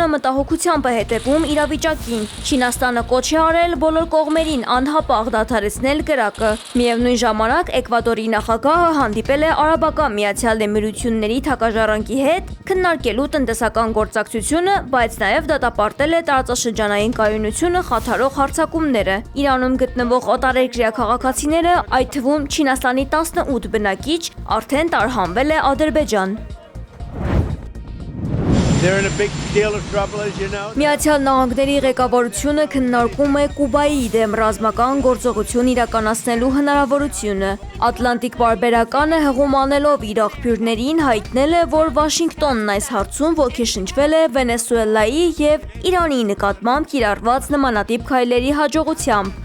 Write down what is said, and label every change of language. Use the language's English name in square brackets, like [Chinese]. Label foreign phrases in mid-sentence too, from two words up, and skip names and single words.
[Armenian] մտահոգությամբ է հետևում իրավիճակին։ Չինաստանը կոչ է արել բոլոր կողմերին անհապաղ դադարեցնել կրակը։ Միևնույն ժամանակ Էկվադորի նախագահը հանդիպել է Արաբական Միացյալ Էմիրությունների թագաժառանգի հետ քննարկելու տնտեսական գործակցությունը, բայց նաև դատապարտել է տարածաշրջանային կայունությունը խաթարող հարձակումները։ Իրանում գտնվող օտարերկրյա քաղաքացիները, այդ թվում Չինաստանի 18 բնակիչ, արդեն տարհանվել է Ադրբեջան։ [English] they're in a big deal of trouble, as you know. [Armenian] Միացյալ Նահանգների ղեկավարությունը քննարկում է Կուբայի դեմ ռազմական գործողություն իրականացնելու հնարավորությունը։ Ատլանտիկ պարբերականը հղում անելով իր աղբյուրներին հայտնել է, որ Վաշինգտոնն այս հարցում ոգեշնչվել է Վենեսուելայի եւ Իրանի նկատմամբ կիրառված նմանատիպ քայլերի հաջողությամբ։